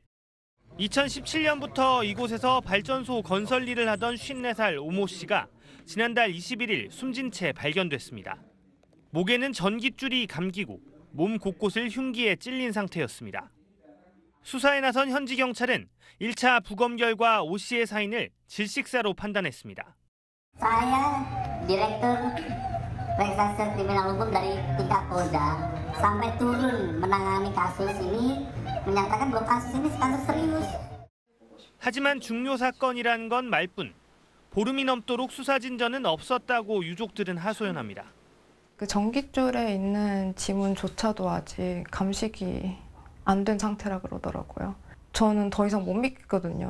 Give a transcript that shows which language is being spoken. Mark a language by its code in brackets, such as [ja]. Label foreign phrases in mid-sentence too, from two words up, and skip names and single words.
[ko] 2017년부터 이곳에서 발전소 건설 일을 하던 54살 오모 씨가 지난달 21일 숨진 채 발견됐습니다. 목에는 전깃줄이 감기고 몸 곳곳을 흉기에 찔린 상태였습니다. 수사에 나선 현지 경찰은 1차 부검 결과 오 씨의 사인을 질식사로 판단했습니다. [id] Saya Direktur Reserse Kriminal Umum dari tingkat Polda sampai turun menangani kasus ini menyatakan bahwa kasus ini kasus serius. [ko] 하지만 중요 사건이란 건 말뿐. 보름이 넘도록 수사 진전은 없었다고 유족들은 하소연합니다. 그 전깃줄에 있는 지문조차도 아직 감식이 안 된 상태라 그러더라고요. 저는 더 이상 못 믿거든요.